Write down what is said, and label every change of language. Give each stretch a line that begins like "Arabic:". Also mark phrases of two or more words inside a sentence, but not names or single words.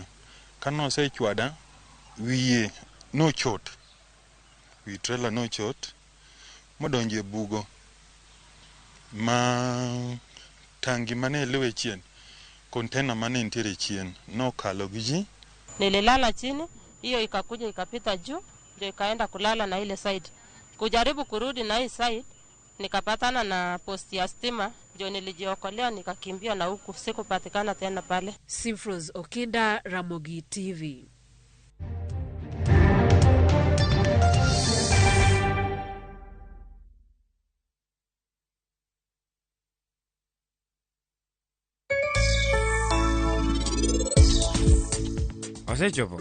Luo (Kenya and Tanzania): Kano se chwada wiye no chot. Wi trailer no chot modonje bugo ma tangi mane lewe chien container mane nitiere chien no kalo gi ji.
Swahili: Nililala chini, hiyo ikakuja ikapita juu, ndio ikaenda kulala na ile side. Kujaribu kurudi na hii side, nikapatana na posti ya stima, ndio nilijiokolea nikakimbia na huku, sikupatikana tena pale. Simfros Okinda, Ramogi TV.
Luo (Kenya and Tanzania): Osechopo.